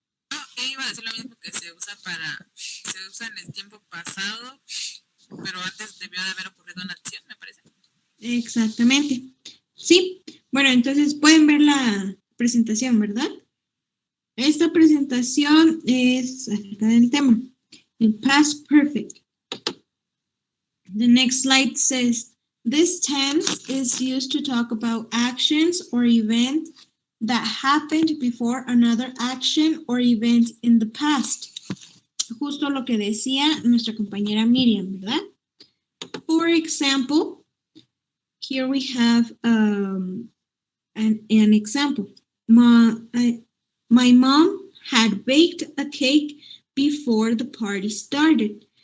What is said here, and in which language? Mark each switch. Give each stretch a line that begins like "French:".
Spanish: No, iba a decir lo mismo que se usa en el tiempo pasado, pero antes debió de haber ocurrido una acción, me parece. Exactamente. Sí. Bueno, entonces pueden ver la presentación, ¿verdad? Esta presentación es acerca del tema, el past perfect.
English: The next slide says, this tense is used to talk about actions or events that happened before another action or event in the past.
Spanish: Justo lo que decía nuestra compañera Miriam, ¿verdad?
English: For example, here we have an example. My mom had baked a cake before the party started.